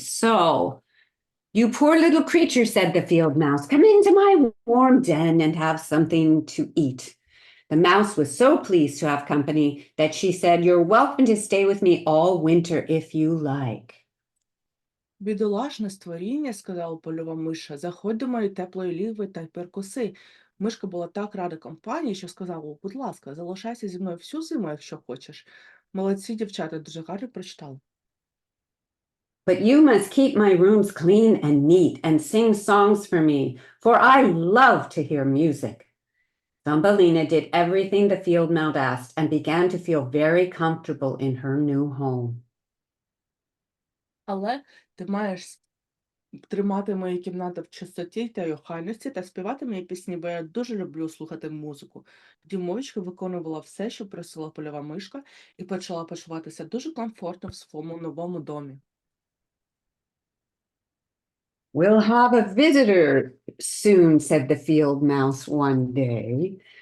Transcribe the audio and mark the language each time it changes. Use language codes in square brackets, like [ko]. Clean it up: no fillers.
[en] So, you poor little creature, said the field mouse, come into my warm den and have something to eat. The mouse was so pleased to have company that she said, "You're welcome to stay with me all winter if you like." [uk] Бідолашне створіння, сказала польова миша, заходь до моєї теплої лігви та й перекуси. Мишка була так рада компанії, що сказала, будь ласка, залишайся зі мною всю зиму, якщо хочеш. Молодці, дівчата, дуже гарно прочитали. [en] But you must keep my rooms clean and neat and sing songs for me, for I love to hear music. Thumbelina did everything the field mouse asked and began to feel very comfortable in her new home. [uk] Але ти маєш тримати мою кімнату в чистоті та й охайності та співати мої пісні, бо я дуже люблю слухати музику. Дюймовочка виконувала все, що просила польова мишка, і почала почуватися дуже комфортно в своєму новому домі. [en] We'll have a visitor soon, said the field mouse one day.